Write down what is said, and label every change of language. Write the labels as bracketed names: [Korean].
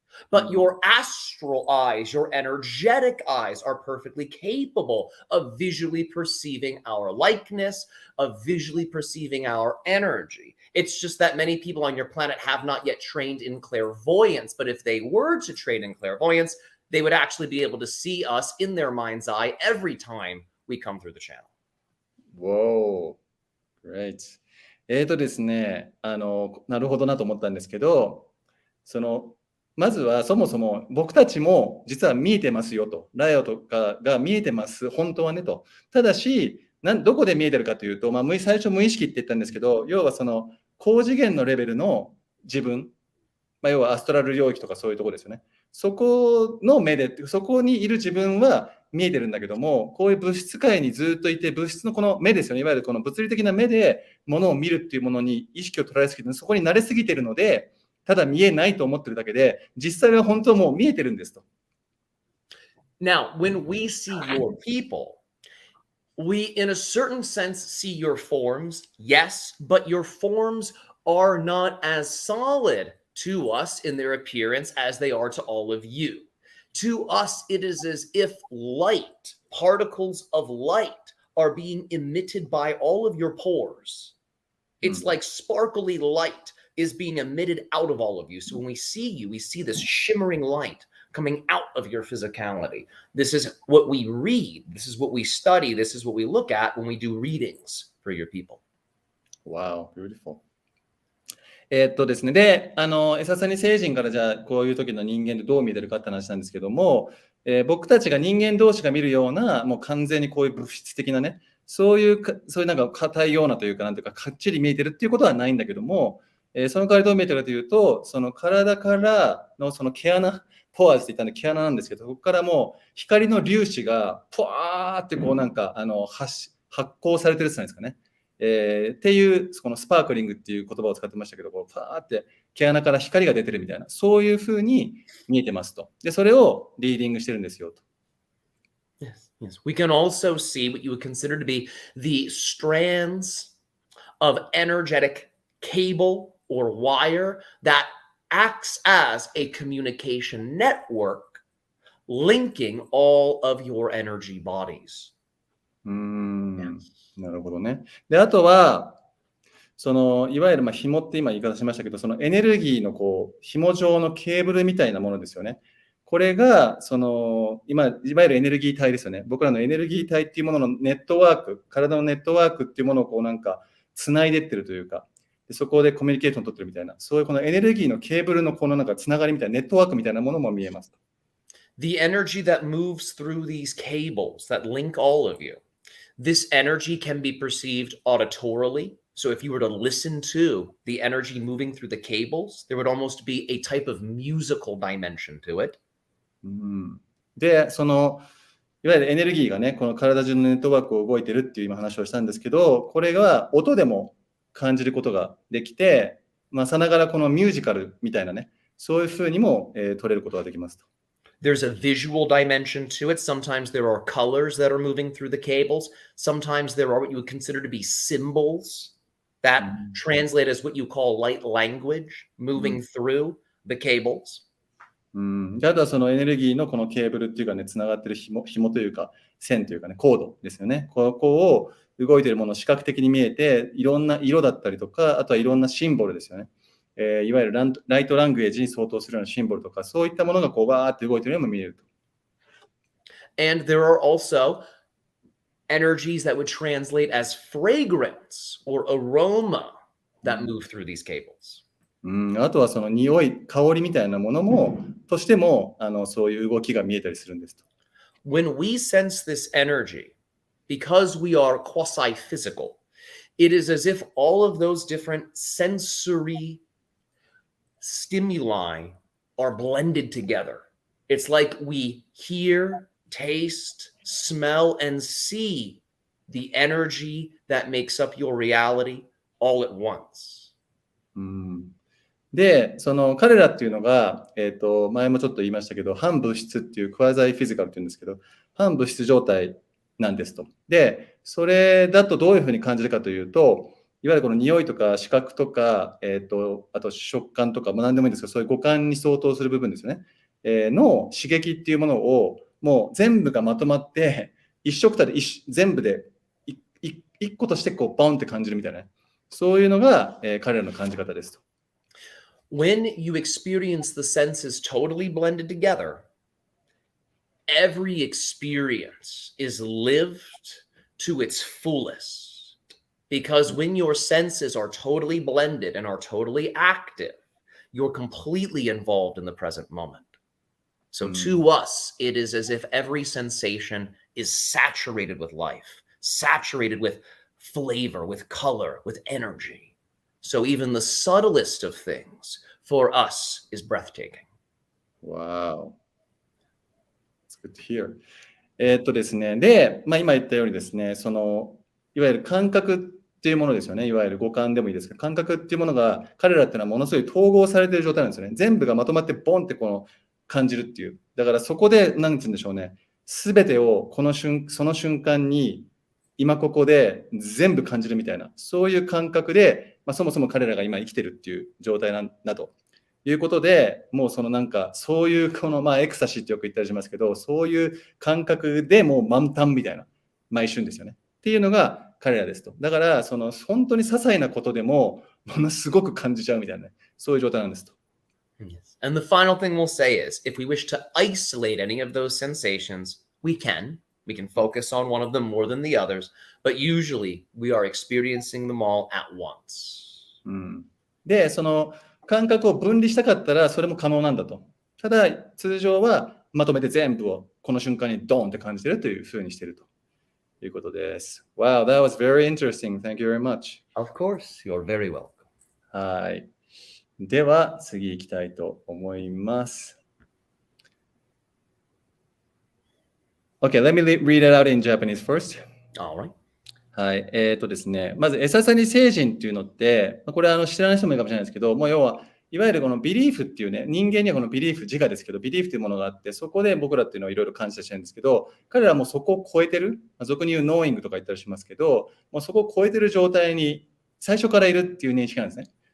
[English] But your astral eyes, your energetic eyes are perfectly capable of visually perceiving our likeness, of visually perceiving our energy. It's just that many people on your planet have not yet trained in clairvoyance. But if they were to train in clairvoyance, they would actually be able to see us in their mind's eye every time we come through the channel. Whoa, great. [Japanese] ですね、なるほどなと思ったんですけど、まずはそもそも僕たちも実は見えてますよと。ライオとかが見えてます、本当はねと。ただし、どこで見えてるかというと、最初無意識って言ったんですけど、要は高次元のレベルの自分、要はアストラル領域とかそういうところですよね。そこの目で、そこにいる自分は見えてるんだけども、こういう物質界にずっといて、物質のこの目ですよね。いわゆるこの物理的な目で物を見るっていうものに意識を捉えすぎて、そこに慣れすぎてるので、ただ見えないと思ってるだけで、実際は本当はもう見えてるんですと。 [English] Now, when we see your people, we in a certain sense see your forms, yes, but your forms are not as solid to us in their appearance as they are to all of you. To us, it is as if light, particles of light, are being emitted by all of your pores. It's like sparkly light is being emitted out of all of you. So when we see you, we see this shimmering light coming out of your physicality. This is what we read. This is what we study. This is what we look at when we do readings for your people. Wow, beautiful. [Japanese] ですね。で、エササニ星人からじゃあ、こういう時の人間でどう見えてるかって話なんですけども、僕たちが人間同士が見るような、もう完全にこういう物質的なね、そういうなんか硬いようなというか、なんていうか、かっちり見えてるっていうことはないんだけども、その代わりどう見えてるかというと、その体からのその毛穴、ポアーズって言ったんで毛穴なんですけど、ここからもう光の粒子がポワーってこうなんか発光されてるって言うんですかね。っていうこのスパークリングっていう言葉を使ってましたけど、こうパーって毛穴から光が出てるみたいな、そういう風に見えてますと。で、それをリーディングしてるんですよと。 [English] Yes. We can also see what you would consider to be the strands of energetic cable or wire that acts as a communication network linking all of your energy bodies. [Japanese] なるほどね。で、あとは、いわゆる紐って今言い方しましたけど、そのエネルギーのこう紐状のケーブルみたいなものですよね。これがいわゆるエネルギー体ですよね。僕らのエネルギー体っていうもののネットワーク、体のネットワークっていうものをこうなんかつないでってるというか、でそこでコミュニケーションを取ってるみたいな、そういうこのエネルギーのケーブルのこのなんかつながりみたいなネットワークみたいなものも見えます。 [English] The energy that moves through these cables that link all of you, this energy can be perceived auditorily. So if you were to listen to the energy moving through the cables, there would almost be a type of musical dimension to it. [Japanese] で、いわゆるエネルギーがね、この体中のネットワークを動いてるっていう今話をしたんですけど、これが音でも感じることができて、さながらこのミュージカルみたいなね、そういう風にも、取れることができますと。 [English] There's a visual dimension to it. Sometimes there are colors that are moving through the cables. Sometimes there are what you would consider to be symbols that translate as what you call light language moving through the cables. [Japanese] であとはそのエネルギーのこのケーブルっていうかね、つながってる紐というか、線というかね、コードですよね。ここを動いているものを視覚的に見えて、いろんな色だったりとか、あとはいろんなシンボルですよね。いわゆるライトラングエージに相当するようなシンボルとか、そういったものがこうバーって動いているようにも見えると。 [English] And there are also energies that would translate as fragrance or aroma that move through these cables. [Japanese] あとはその匂い、香りみたいなものも、としてもそういう動きが見えたりするんですと。 [English] When we sense this energy, because we are quasi-physical, it is as if all of those different sensory stimuli are blended together. It's like we hear, taste, smell, and see the energy that makes up your reality all at once. [Japanese] で、その彼らっていうのが、前もちょっと言いましたけど、反物質っていうクワザイフィジカルっていうんですけど、反物質状態なんですと。で、それだとどういうふうに感じるかというと、いわゆるこの匂いとか視覚とか、あと食感とか、何でもいいんですけど、そういう五感に相当する部分ですよね。の刺激っていうものをもう全部がまとまって、一色たで全部で一個としてこうバンって感じるみたいな、そういうのが、彼らの感じ方ですと。 [English] When you experience the senses totally blended together, every experience is lived to its fullest. Because when your senses are totally blended and are totally active, you're completely involved in the present moment. So to us, it is as if every sensation is saturated with life, saturated with flavor, with color, with energy. So even the subtlest of things for us is breathtaking. Wow. It's good to hear. [Japanese] ですね。で、今言ったようにですね、いわゆる感覚っていうものですよね。いわゆる五感でもいいですけど、感覚っていうものが、彼らっていうのはものすごい統合されている状態なんですよね。全部がまとまってボンって感じるっていう。だからそこで、なんて言うんでしょうね。すべてをその瞬間に、今ここで全部感じるみたいな、そういう感覚で、そもそも彼らが今生きてるっていう状態なんだということで、もうそういうエクサシーってよく言ったりしますけど、そういう感覚でもう満タンみたいな、一瞬ですよね。っていうのが彼らですと。だから、本当に些細なことでも、ものすごく感じちゃうみたいな、そういう状態なんですと。 [English] Yes. And the final thing we'll say is, if we wish to isolate any of those sensations, we can. We can focus on one of them more than the others, but usually we are experiencing them all at once. [Japanese] で、その感覚を分離したかったらそれも可能なんだと。ただ、通常はまとめて全部をこの瞬間にドーンって感じてるというふうにしているということです。 [English] Wow, that was very interesting. Thank you very much. Of course, you're very welcome. [Japanese] はい。では、次行きたいと思います。 [English] Okay, let me read it out in Japanese first. All right. [Japanese] はい。ですね、まず、エササニ星人っていうのって、これ知らない人もいるかもしれないですけど、もう要は、いわゆるこのビリーフっていうね、人間にはこのビリーフ、自我ですけど、ビリーフというものがあって、そこで僕らっていうのをいろいろ感じてるんですけど、彼らはもうそこを超えてる、俗に言うノーイングとか言ったりしますけど、もうそこを超えてる状態に最初からいるっていう認識なんですね。